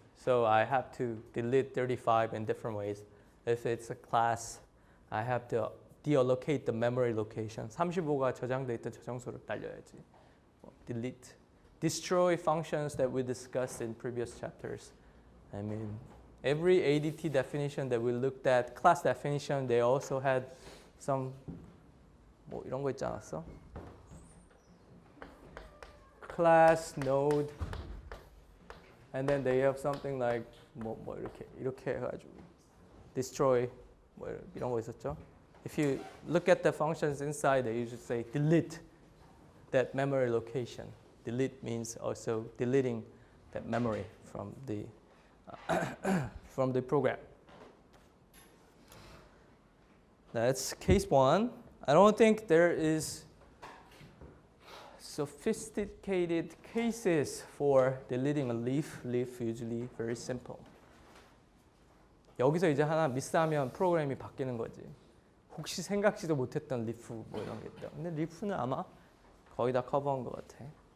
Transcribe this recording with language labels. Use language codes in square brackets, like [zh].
[en] So I have to delete 35 in different ways. If it's a class, I have to deallocate the memory location. [ko] 35가 저장돼 있던 저장소를 날려야지. [en] Delete, destroy functions that we discussed in previous chapters. I mean, every ADT definition that we looked at, class definition, they also had some [ko] 뭐 이런 거 있지 않았어? [en] Class node, and then they have something like [ko] 뭐 이렇게 해가지고 [en] destroy [ko] 뭐 이런 거 있었죠? [en] If you look at the functions inside, they usually say delete that memory location. Delete means also deleting that memory from the from the program. That's case 1. I don't think there is sophisticated cases for deleting a leaf. Leaf usually very simple. [ko] 여기서 이제 하나 미스하면 프로그램이 바뀌는 거지. 혹시 생각지도 못했던 리프 뭐 이런 게 있다. 근데 리프는 아마 거의 다 커버한 것 같아.